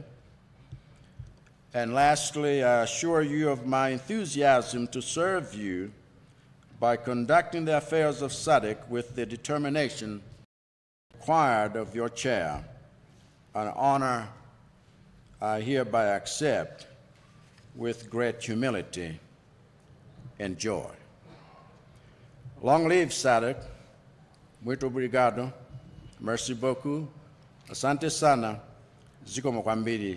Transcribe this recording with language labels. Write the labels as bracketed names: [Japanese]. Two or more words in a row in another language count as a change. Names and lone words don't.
[English] And lastly, I assure you of my enthusiasm to serve you by conducting the affairs of SADC with the determination required of your chair, an honor I hereby accept with great humility and joy. Long live SADC. [Portuguese] Muito obrigado. [French] Merci beaucoup. [Swahili] Asante sana. [Nyanja] Ziko kwambiri.